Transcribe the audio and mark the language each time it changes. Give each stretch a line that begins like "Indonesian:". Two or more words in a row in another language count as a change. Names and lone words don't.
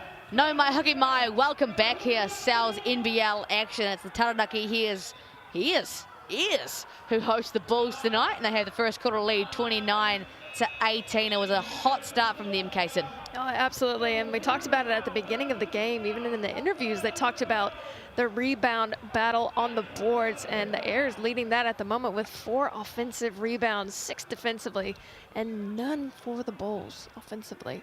Māori: No mai haki mai,
English: welcome back here, Sal's NBL action. It's the Taranaki who host the Bulls tonight, and they have the first quarter lead 29-18. It was a hot start from them, Kaysen. Oh, absolutely, and we talked about it at the beginning of the game. Even in the interviews, they talked about the rebound battle on the boards, and the Airs leading that at the moment with 4 offensive rebounds, 6 defensively, and none for the Bulls offensively.